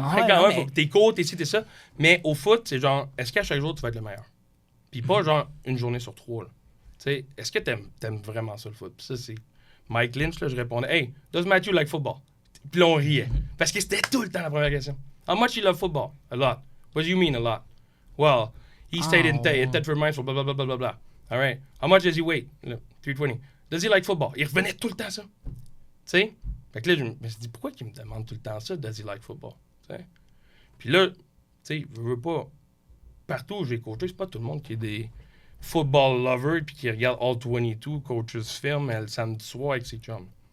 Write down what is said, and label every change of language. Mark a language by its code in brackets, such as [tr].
[fr] Quand même, faut que t'es court, t'es ci, t'es ça. Mais au foot, c'est genre, est-ce qu'à chaque jour, tu vas être le meilleur? Puis pas genre une journée sur 3. Tu sais, est-ce que t'aimes vraiment ça, le foot? Puis ça, c'est Mike Lynch, là, je répondais, [en] hey, does Matthew like football? [fr] Puis là, on riait. Parce que c'était tout le temps la première question. [en] How much you love football? A lot. What do you mean a lot? Well, he stayed in Thetford Mines for blah, blah, blah, blah, blah, blah. All right. How much does he weigh? 320. Does he like football? [fr] Il revenait tout le temps ça. Tu sais? Fait que là, je me suis dit, pourquoi il me demande tout le temps ça? [en] Does he like football? [fr] T'sais? Puis là, tu sais, je veux pas... Partout où j'ai coaché, c'est pas tout le monde qui est des [en] football lovers [fr] puis qui regarde All 22, Coaches Film, le samedi soir avec ses chums.